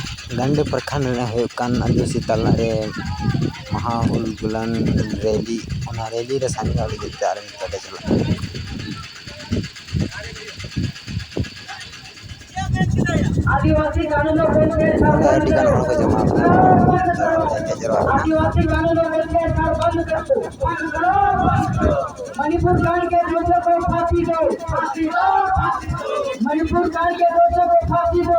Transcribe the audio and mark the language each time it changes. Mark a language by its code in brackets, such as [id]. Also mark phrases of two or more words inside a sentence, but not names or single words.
[sat] ᱜᱟᱱᱰᱮ ᱯᱨᱚᱠᱷᱚᱸᱰ ᱨᱮ ᱦᱩᱭᱩᱜ ᱠᱟᱱ ᱟᱹᱫᱤᱵᱟᱹᱥᱤ ᱛᱟᱞᱟ ᱨᱮ ᱢᱚᱦᱟ ᱩᱞᱜᱩᱞᱟᱱ ᱨᱮᱞᱤ, ᱚᱱᱟ ᱨᱮᱞᱤ ᱨᱮ ᱥᱟᱢᱤᱞᱚᱜ ᱞᱟᱹᱜᱤᱫ ᱛᱮ ᱟᱞᱮ ᱱᱤᱛᱚᱜ ᱞᱮ ᱪᱟᱞᱟᱜ ᱠᱟᱱᱟ। [hi] आदिवासी कानूनों वेलफेयर [sat] ᱱᱚᱰᱮ [hi] बंद [sat] ᱟᱹᱰᱤ ᱜᱟᱱ [hi] करो। [sat] ᱦᱚᱲ ᱠᱚ ᱡᱚᱢᱟᱣ ᱠᱟᱱᱟ, ᱦᱮᱡ ᱡᱟᱣᱨᱟᱜ ᱠᱟᱱᱟ। [hi] आदिवासी कानूनों वेलफेयर बंद करो। बंद करो, बंद करो। मणिपुर कांड के दोषियों को फांसी दो। फांसी दो, फांसी दो। मणिपुर कांड के दोषियों को फांसी दो।